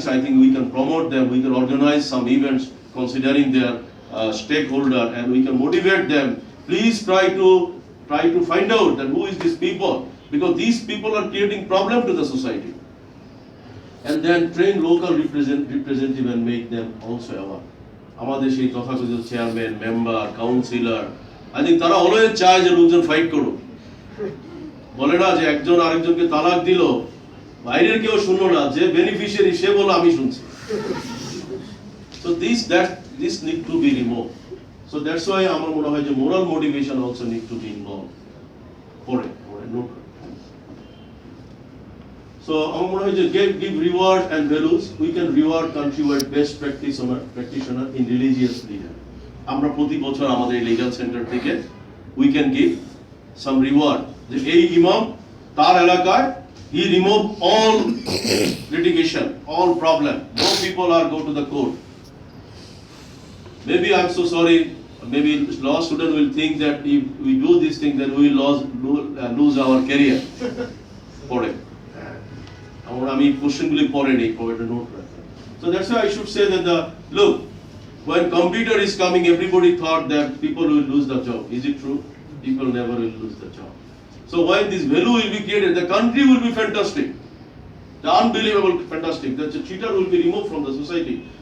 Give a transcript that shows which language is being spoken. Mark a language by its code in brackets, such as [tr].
[en] So I think we can promote them. We can organize some events considering their stakeholder, and we can motivate them. Please try to find out that who is these people, because these people are creating problem to the society. And then train local representative and make them also aware. [bn] আমাদের সেই তথাকথিত chairman, member, councillor, I think তারা always চায় যে লোকজন fight করুক। বলে না যে একজন আরেকজনকে তালাক দিল, বাইরের কেউ শুনলো না, যে বেনিফিশিয়ারি সে বলে আমি শুনছি। [en] So this need to be removed. So that's why [bn] আমার মনে হয় যে [en] moral motivation also need to be involved. [bn] পরে নোট। [en] So [bn] আমার মনে হয় যে [en] give reward and values. We can reward countrywide best practitioner in religious leader. [bn] আমরা প্রতি বছর আমাদের legal center থেকে [en] we can give some reward. [bn] যে এই ইমাম তার এলাকায় [en] he remove all litigation, all problem. No people are go to the court. Maybe I'm so sorry. Maybe law student will think that if we do this thing, then we will lose our career. [bn] পড়ে আমি কোশ্চেনগুলি পড়ে নেই, পড়ে note রাখি। [en] So that's why I should say that look, when computer is coming, everybody thought that people will lose the job. Is it true? People never will lose the job. So when this value will be created, the country will be fantastic. The unbelievable fantastic. The cheater will be removed from the society.